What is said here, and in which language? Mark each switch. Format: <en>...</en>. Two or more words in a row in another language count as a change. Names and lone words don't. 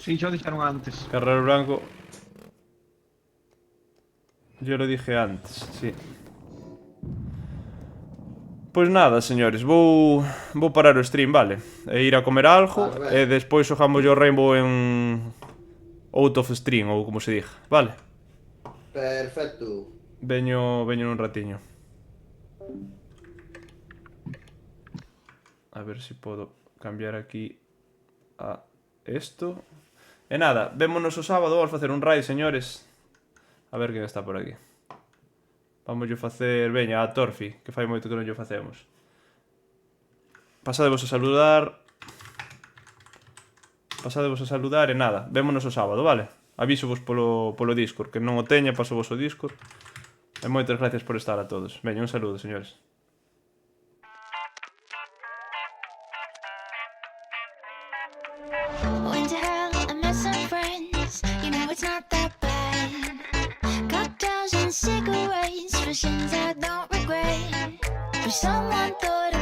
<gl>Sí, xa dixeron antes.</gl> <es>Carrero Blanco... Yo lo dije antes, sí.</es> <gl>Pois nada, señores, vou parar o stream, vale? E ir a comer algo, e despois xogamos o Rainbow en...</gl> <en>out of stream,</en> <gl>ou como se diga, vale? Perfecto. Veño nun ratiño.</gl> <es>A ver si puedo cambiar aquí a esto.</es> <gl>E nada, vémonos o sábado, vamos facer un raid, señores. A ver quen está por aquí. Vamos a facer, veña, a Torfi, que fai moito que non lle facemos. Pasadevos a saludar. Pasadevos a saludar e nada, vémonos o sábado, vale? Avísovos polo Discord, que non o teña, paso vos o Discord. E moitas gracias por estar a todos. Veña, un saludo, señores.</gl> <en>Went to hell, I met some friends. You know it's not that bad. Cocktails and cigarettes for sins I don't regret. But someone thought</en>